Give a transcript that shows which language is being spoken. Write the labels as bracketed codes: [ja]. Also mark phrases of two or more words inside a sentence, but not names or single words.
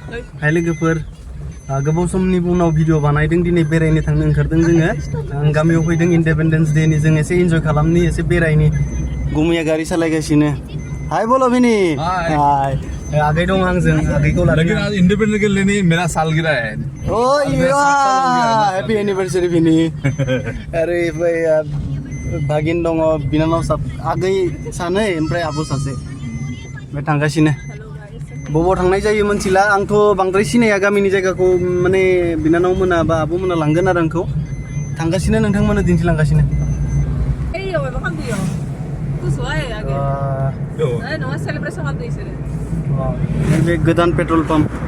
[brx] हाय लोगोफोर गोबाव समनि उनाव भिडिअ बानायदों दिनै बेरायनो थांनो ओंखारदों जोङो गामियाव फैदों [en] independence day [brx] नि जों एसे एन्जय खालामनि एसे बेरायनि गुमैया गारि सालायगासिनो हाय बोलो बिनी हाय आगै दं आंजों आगैखौ लादों [hi] लेकिन आज इंडिपेंडेंस डे ने मेरा सालगिरह है [brx] ओ [en] happy anniversary [brx] बिनी [hi] अरे भाई [brx] भागिन दङ बिनानाव साब आगै सानै ओमफ्राय आब सासे बे थांगासिनो बबाव थांनाय जायो मोनथिला आंथ' बांद्राय सिनाया गामिनि जायगाखौ माने बिनानाव मोना बा आब मोना लांगोन आरो आंखौ थांगासिनो नोंथांमोननो दिन्थिलांगासिनो बे गोदान [en] petrol pump